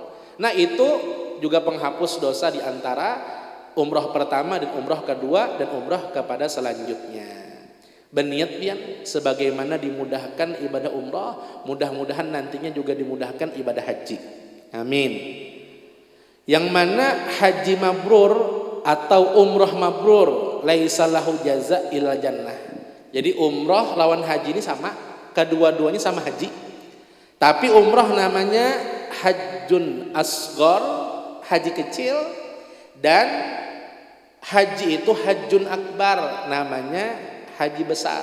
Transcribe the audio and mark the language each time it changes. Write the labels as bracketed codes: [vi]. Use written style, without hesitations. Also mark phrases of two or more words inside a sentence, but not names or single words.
[id] Nah itu juga penghapus dosa di antara umrah pertama dan umrah kedua dan umrah kepada selanjutnya. [bjn] Berniat pian sebagaimana dimudahkan ibadah umrah, mudah-mudahan nantinya juga dimudahkan ibadah haji. [id] Amin. Yang mana haji mabrur atau umrah mabrur [ar] laisa lahu jaza illa jannah. [bjn] Jadi umrah lawan haji ini sama, kedua-duanya sama haji. [id] Tapi umrah namanya [ar] hajjun asghar, [id] haji kecil, dan haji itu [ar] hajjun akbar, [id] namanya haji besar.